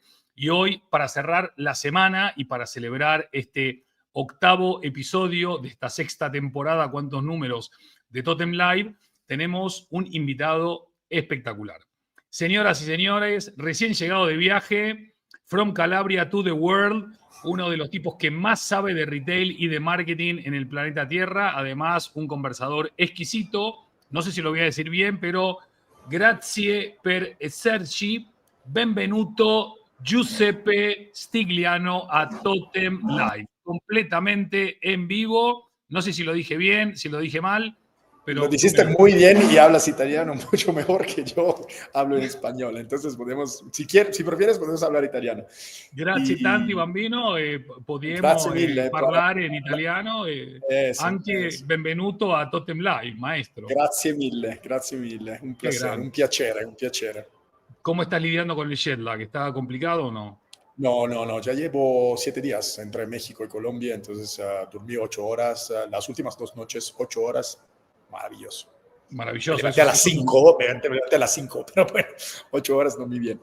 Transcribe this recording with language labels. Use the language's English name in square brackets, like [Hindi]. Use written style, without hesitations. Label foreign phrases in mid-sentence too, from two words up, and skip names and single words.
[Spanish] Y hoy, para cerrar la semana y para celebrar este 8º episodio de esta 6ª temporada, ¿cuántos números?, de Totem Live, tenemos un invitado espectacular. Señoras y señores, recién llegado de viaje, [English] from Calabria to the world, [Spanish] uno de los tipos que más sabe de retail y de marketing en el planeta Tierra, además un conversador exquisito, no sé si lo voy a decir bien, pero [Italian] grazie per esserci, benvenuto [Spanish] Giuseppe Stigliano a Totem Live, completamente en vivo. No sé si lo dije bien, si lo dije mal, pero lo dijiste muy bien y hablas italiano mucho mejor que yo hablo en español. Entonces podemos, si prefieres, podemos hablar italiano. [Italian] Grazie tanti bambino, podiamo mille, parlare in italiano. Anche benvenuto a Totem Live, maestro. Grazie mille, [Spanish] un placer, [Italian] un piacere. [Spanish] ¿Cómo estás lidiando con el jet lag? ¿Está complicado o no? No, ya llevo 7 días entre México y Colombia, entonces dormí 8 horas, las últimas 2 noches, 8 horas. Maravilloso. Me levanté a las 5, pero bueno, 8 horas dormí bien.